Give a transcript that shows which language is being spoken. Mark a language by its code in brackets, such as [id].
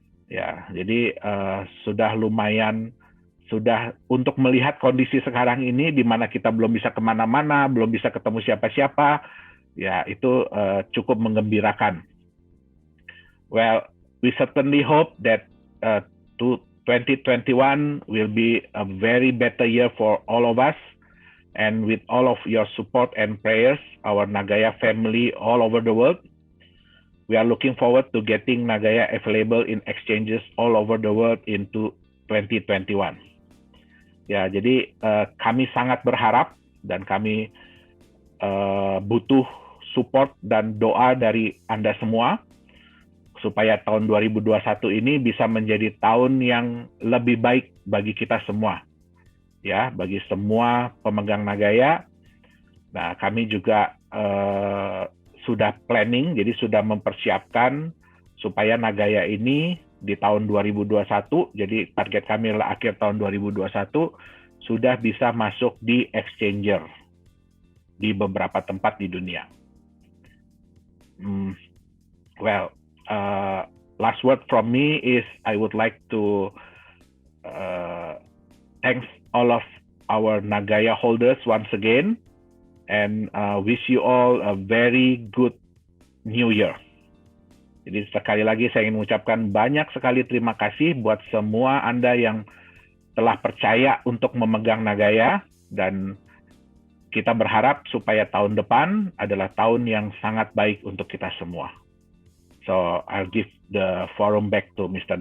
[id] Ya, jadi sudah lumayan, sudah untuk melihat kondisi sekarang ini di mana kita belum bisa kemana-mana, belum bisa ketemu siapa-siapa, ya itu cukup menggembirakan. [en] Well, we certainly hope that 2021 will be a very better year for all of us. And with all of your support and prayers, our Nagaya family all over the world, we are looking forward to getting Nagaya available in exchanges all over the world into 2021. [id] Ya, jadi kami sangat berharap dan kami butuh support dan doa dari Anda semua supaya tahun 2021 ini bisa menjadi tahun yang lebih baik bagi kita semua. Ya, bagi semua pemegang Nagaya. Nah, kami juga sudah planning, jadi sudah mempersiapkan supaya Nagaya ini di tahun 2021, jadi target kami adalah akhir tahun 2021, sudah bisa masuk di exchanger di beberapa tempat di dunia. [en] Well, last word from me is I would like to thanks all of our Nagaya holders once again and wish you all a very good new year. [id] Jadi sekali lagi saya ingin mengucapkan banyak sekali terima kasih buat semua Anda yang telah percaya untuk memegang Nagaya dan kita berharap supaya tahun depan adalah tahun yang sangat baik untuk kita semua. [en] So I'll give the forum back to Mr.